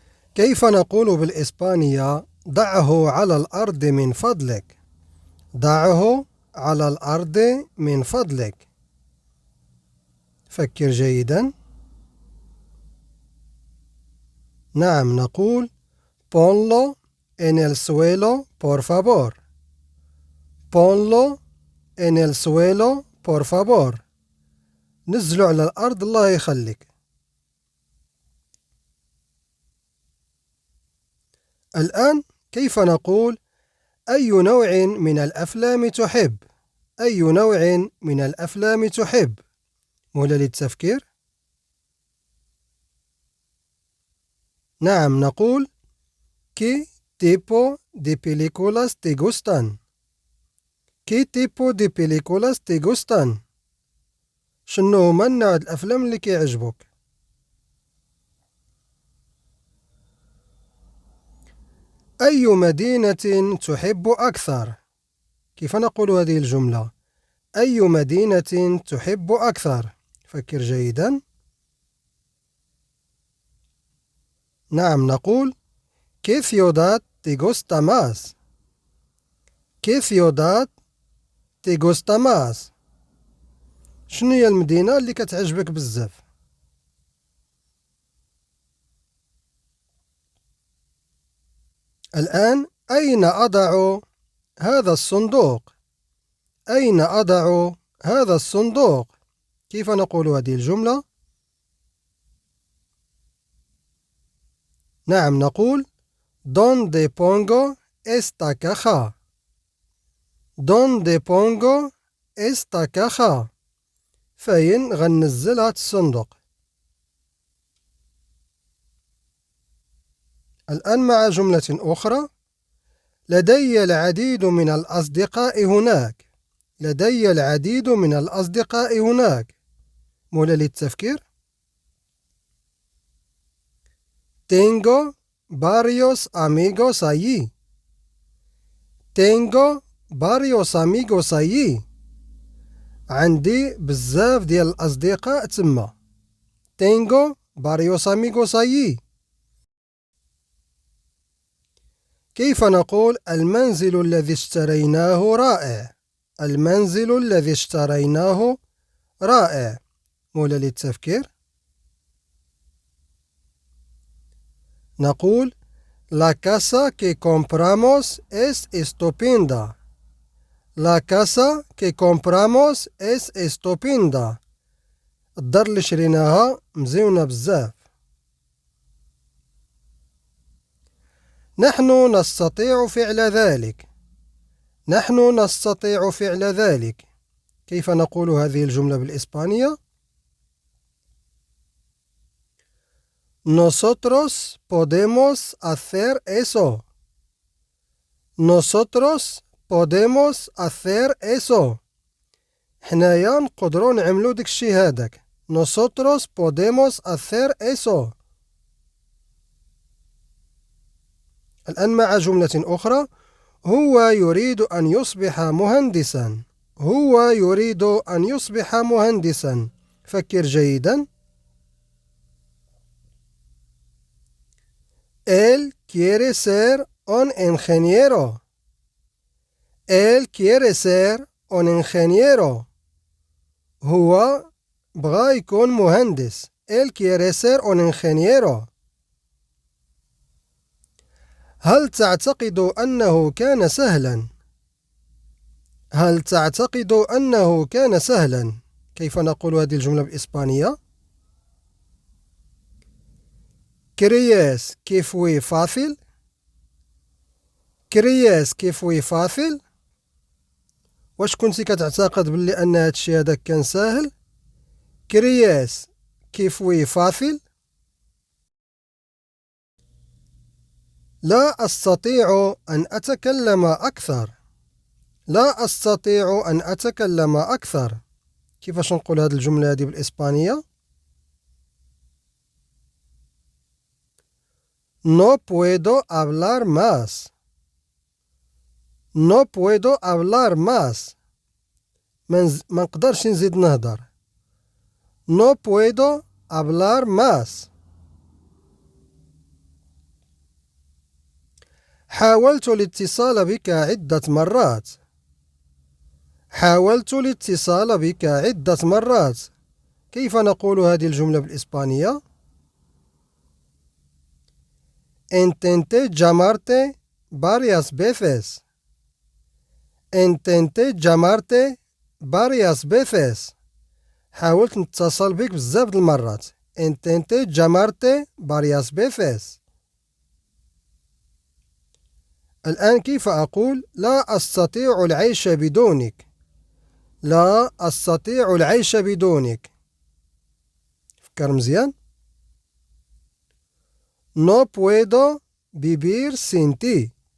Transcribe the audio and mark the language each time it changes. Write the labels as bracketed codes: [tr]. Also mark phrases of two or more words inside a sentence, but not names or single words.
[ar] كيف نقول بالإسبانية ضعه على الأرض من فضلك؟ ضعه على الأرض من فضلك. فكر جيدا. نعم، نقول [es] ponlo en el suelo por favor. ponlo en el suelo por favor. [ar] نزله على الأرض الله يخليك. الآن كيف نقول أي نوع من الأفلام تحب؟ أي نوع من الأفلام تحب؟ مهلة للتفكير. نعم، نقول [es] ¿Qué tipo de películas te gustan? ¿Qué tipo de películas te gustan? [ar] شنو هما النوع الأفلام اللي كيعجبوك؟ أي مدينة تحب أكثر؟ كيف نقول هذه الجملة؟ أي مدينة تحب أكثر؟ فكر جيدا. نعم، نقول [es] ¿Qué ciudad te gusta más? ¿Qué ciudad te gusta más? [ar] شنو هي المدينة اللي كتعجبك بزاف؟ الآن أين أضع هذا الصندوق؟ أين أضع هذا الصندوق؟ كيف نقول هذه الجملة؟ نعم، نقول [es] ¿Dónde pongo esta caja? ¿Dónde pongo esta caja? [ar] فين غنزل هاد الصندوق؟ الآن مع جملة أخرى. لدي العديد من الأصدقاء هناك. لدي العديد من الأصدقاء هناك. مولى للتفكير. [es] Tengo varios amigos allí. Tengo varios amigos allí. [ar] عندي بزاف ديال الأصدقاء تما. [es] Tengo varios amigos allí. [ar] كيف نقول المنزل الذي اشتريناه رائع؟ المنزل الذي اشتريناه رائع. مولى للتفكير. نقول [es] La casa que compramos es estupenda. La casa que compramos es estupenda. [ar] الدار اللي شريناها مزيونة بزاف. نحن نستطيع فعل ذلك. نحن نستطيع فعل ذلك. كيف نقول هذه الجملة بالإسبانية؟ [es] Nosotros podemos hacer eso. Nosotros podemos hacer eso. [ar] حنايا نقدروا نعملوا داك الشي هذاك. [es] Nosotros podemos hacer eso. [ar] الآن مع جملة أخرى. هو يريد أن يصبح مهندسا. هو يريد أن يصبح مهندسا. فكر جيدا. [es] Él quiere ser un ingeniero. Él quiere ser un ingeniero. [ar] هو بغى يكون مهندس. [es] Él quiere ser un ingeniero. [ar] هل تعتقد أنه كان سهلا؟ هل تعتقد أنه كان سهلا؟ كيف نقول هذه الجملة بالإسبانية؟ [es] ¿Crees que fue fácil? ¿Crees que fue fácil؟ [ar] واش كنتي كتعتقد بلي أن هذا الشيء هذاك كان ساهل؟ [es] ¿Crees que fue fácil؟ [ar] لا أستطيع أن أتكلم أكثر. لا أستطيع أن أتكلم أكثر. كيفاش نقول هذه الجملة هذه بالإسبانية؟ [es] No puedo hablar más. No puedo hablar más. [ar] ما نقدرش نزيد نهضر. [es] No puedo hablar más. [ar] حاولت الاتصال بك عدة مرات. حاولت الاتصال بك عدة مرات. كيف نقول هذه الجملة بالإسبانية؟ [es] Intenté llamarte varias veces. Intenté llamarte varias veces. [ar] حاولت نتصل بك بزاف د المرات. [es] Intenté llamarte varias veces. [ar] الآن كيف أقول لا أستطيع العيش بدونك؟ لا أستطيع العيش بدونك. فكر مزيان. [es] No puedo vivir sin ti.